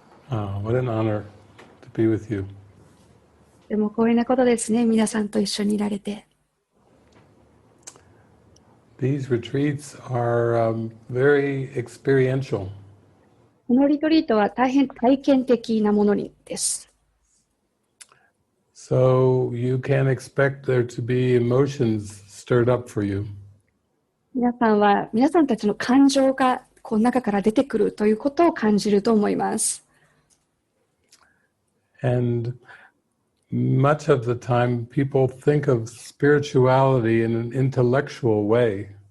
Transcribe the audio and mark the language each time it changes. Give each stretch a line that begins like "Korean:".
English: What an honor to be with you.
Japanese: でも光栄なことですね。皆さんと一緒にいられて。
English: These retreats are very experiential.
Japanese: このリトリートは大変体験的なものです。
English: So you can expect there to be emotions stirred up for you.
Japanese: 皆さんたちの感情がこの中から出てくるということを感じると思います。
English: And much of the time people think of spirituality in an intellectual way.